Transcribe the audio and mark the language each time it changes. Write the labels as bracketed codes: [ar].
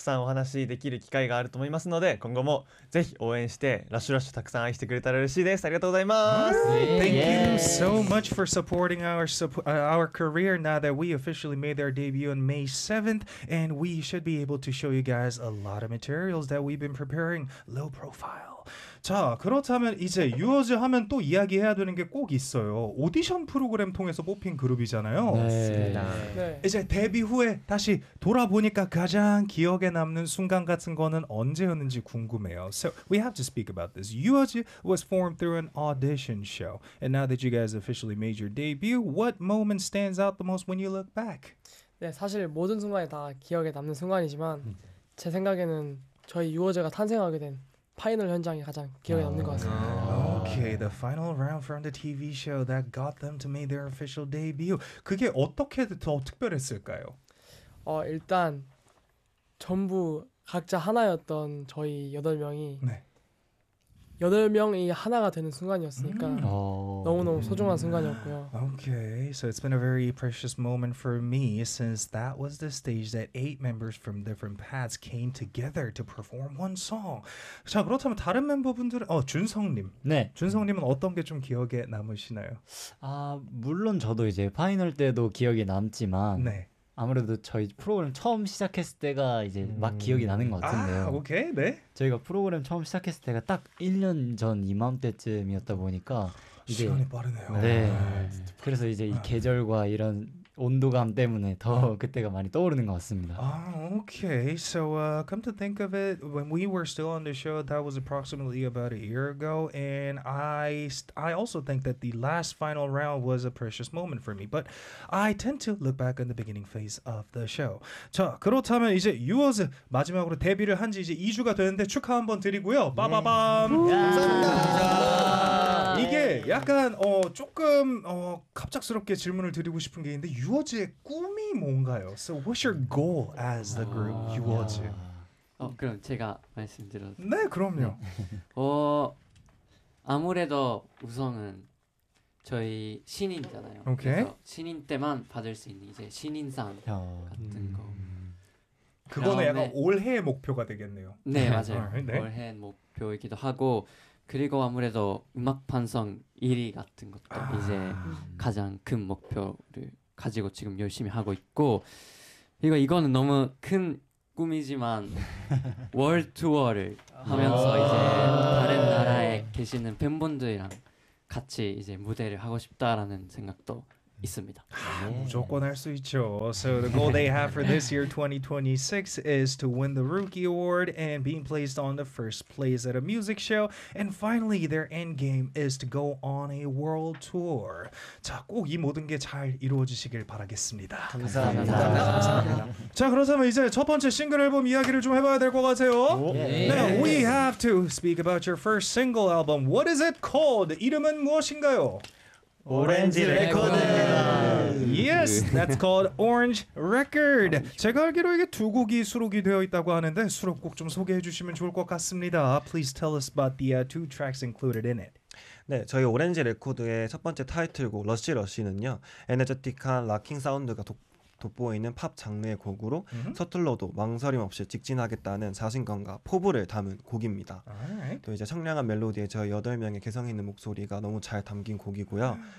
[ja] 日本のファンの皆様にもたくさんお会いして、たくさんお話できる機会があると思いますので, 今後もぜひ応援して、ラッシュラッシュたくさん愛してくれたら嬉しいです. ありがとうございます. [en] Thank you so much for supporting our our career now that we officially made our debut on May 7th and we should be able to show you guys a lot of materials that we've been preparing low profile. [ko] 자, 그렇다면 이제 유어즈 하면 또 이야기해야 되는 게 꼭 있어요. 오디션 프로그램 통해서 뽑힌 그룹이잖아요. 네. 맞습니다. 네. 이제 데뷔 후에 다시 돌아보니까 가장 기억에 남는 순간 같은 거는 언제였는지 궁금해요. [en] So we have to speak about this. 유어즈 was formed through an audition show. And now that you guys officially made your debut, what moment stands out the most when you look back? [ko] 네, 사실 모든 순간이 다 기억에 남는 순간이지만 제 생각에는 저희 유어즈가 탄생하게 된 파이널 현장이 가장 기억에 남는 것 같습니다. [en] Okay, the final round from the TV show that got them to make their official debut. [ko] 그게 어떻게 더 특별했을까요? 일단 전부 각자 하나였던 저희 8명이 네. 8명이 하나가 되는 순간이었으니까 너무너무 소중한 순간이었고요. [en] Okay, so it's been a very precious moment for me since that was the stage that 8 members from different paths came together to perform one song. [ko] 자, 그렇다면 다른 멤버분들은 준성님. 네. 준성님은 어떤 게 좀 기억에 남으시나요? 아, 물론 저도 이제 파이널 때도 기억에 남지만 네. 아무래도 저희 프로그램 처음 시작했을 때가 이제 막 기억이 나는 것 같은데요. 아, 오케이, 네. 저희가 프로그램 처음 시작했을 때가 딱 1년 전 이맘때쯤이었다 보니까 이제, 시간이 빠르네요. 네. 아, 그래서 이제 이 계절과 이런 온도감 때문에 더 그때가 많이 떠오르는 것 같습니다. 아, okay. [en] So come to think of it, when we were still on the show, that was approximately about a year ago, and I also think that the last final round was a precious moment for me. But I tend to look back on the beginning phase of the show. [ko] 자, 그렇다면 이제 유어즈 마지막으로 데뷔를 한 지 이제 2주가 되는데 축하 한번 드리고요. 빠바밤. 감사합니다. 이게 약간 조금 갑작스럽게 질문을 드리고 싶은 게 있는데 유어즈의 꿈이 뭔가요? [en] So what's your goal as the group 유어즈? [ko] 그럼 제가 말씀드려도 네, 그럼요. 네. 아무래도 우선은 저희 신인이잖아요. [en] Okay. [ko] 그래서 신인 때만 받을 수 있는 이제 신인상 같은 거. 그거는 약간 올해의 목표가 되겠네요. 네, 맞아요. 네. 올해의 목표이기도 하고 그리고 아무래도 음악 판성 1위 같은 것도 이제 가장 큰 목표를 가지고 지금 열심히 하고 있고 이거 이거는 너무 큰 꿈이지만 월 투어를 하면서 이제 다른 나라에 계시는 팬분들이랑 같이 이제 무대를 하고 싶다라는 생각도 있습니다. 무조건 할 수 있죠. [en] So the goal they have for this year 2026 is to win the Rookie Award and being placed on the first place at a music show. And finally, their end game is to go on a world tour. [ko] 자, 꼭 이 모든 게 잘 이루어지시길 바라겠습니다. 감사합니다. 자, 그렇다면 이제 첫 번째 싱글 앨범 이야기를 좀 해봐야 될 것 같아요. [en] Now we have to speak about your first single album. What is it called? [ko] 이름은 무엇인가요? [en] Orange Record. Yes, that's called Orange Record. [ko] 제가 알기로 이게 두 곡이 수록이 되어 있다고 하는데 수록곡 좀 소개해 주시면 좋을 것 같습니다. [en] Please tell us about the two tracks included in it. [ko] 네, 저희 오렌지 레코드의 첫 번째 타이틀곡 러시 러시는요. 에너제틱한 락킹 사운드가 돋보이는 팝 장르의 곡으로 서툴러도 망설임 없이 직진하겠다는 자신감과 포부를 담은 곡입니다. [en] Alright. [ko] 또 이제 청량한 멜로디에 저희 8명의 개성 있는 목소리가 너무 잘 담긴 곡이고요.